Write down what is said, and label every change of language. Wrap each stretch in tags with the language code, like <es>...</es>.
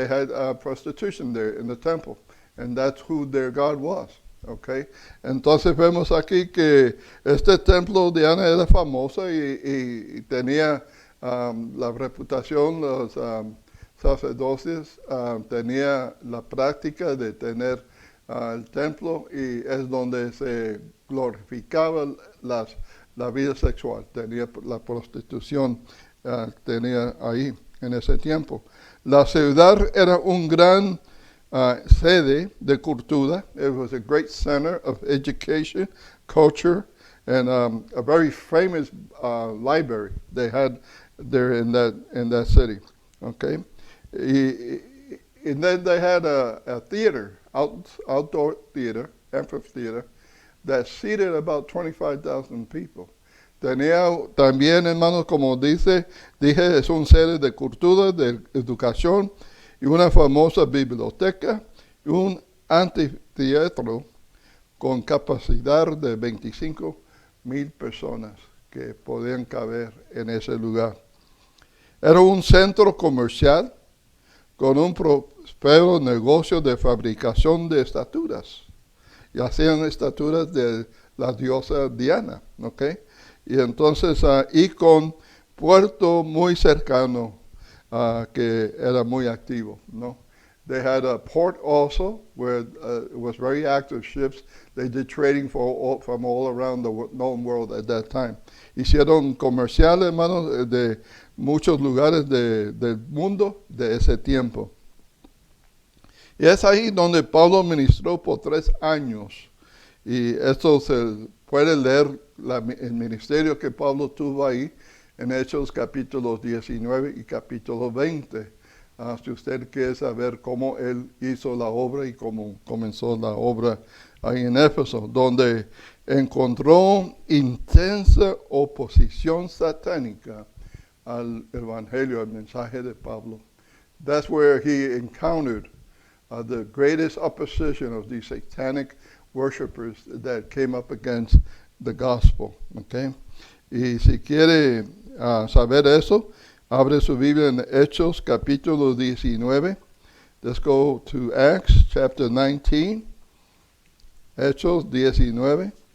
<en>They had prostitution there in the temple, and that's who their god was.</en> <es>Okay, entonces vemos aquí que este templo de Diana era famoso y tenía la reputación, los sacerdotes tenía la práctica de tener el templo, y es donde se glorificaba la vida sexual, tenía la prostitución, tenía ahí en ese tiempo. La ciudad era un gran sede de cultura.</es> <en>It was a great center of education, culture, and a very famous library they had there in that city. Okay, and then they had a theater, outdoor theater, amphitheater, that seated about 25,000 people.</en> <es>Tenía también, hermanos, como dije, es un sede de cultura, de educación, y una famosa biblioteca, y un anfiteatro con capacidad de 25,000 personas que podían caber en ese lugar. Era un centro comercial con un próspero negocio de fabricación de estatuas. Y hacían estatuas de la diosa Diana, ¿ok? Y entonces, y con puerto muy cercano, que era muy activo, ¿no?</es> <en>They had a port also where it was very active ships. They did trading from all around the known world at that time.</en> <es>Hicieron comercial, hermanos, de muchos lugares del mundo de ese tiempo. Y es ahí donde Pablo ministró por 3 años. Y esto se puede leer el ministerio que Pablo tuvo ahí en Hechos capítulos 19 y capítulo 20. Si usted quiere saber cómo él hizo la obra y cómo comenzó la obra ahí en Éfeso, donde encontró intensa oposición satánica al evangelio, al mensaje de Pablo.</es> <en>That's where he encountered the greatest opposition of these satanic worshipers that came up against the gospel. Okay?</en> <es>Y si quiere saber eso, abre su Biblia en Hechos capítulo 19.</es> <en>Let's go to Acts chapter 19.</en> <es>Hechos 19.</es>